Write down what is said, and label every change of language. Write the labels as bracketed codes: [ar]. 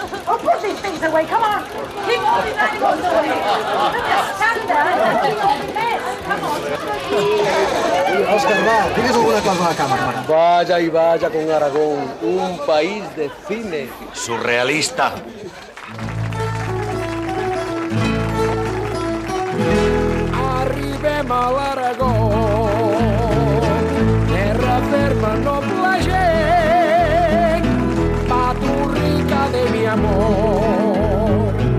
[en] Oh, put these things away, come on. Keep all these animals away. Stand there and keep on the mess. Come on. [ca] Òscar, va, digues alguna cosa a la càmera. [es] Vaya y vaya con Aragón, un país de cine. Surrealista. [ca] Arribem a l'Aragó, terra ferma, noble gent, patrurrica de mi amor,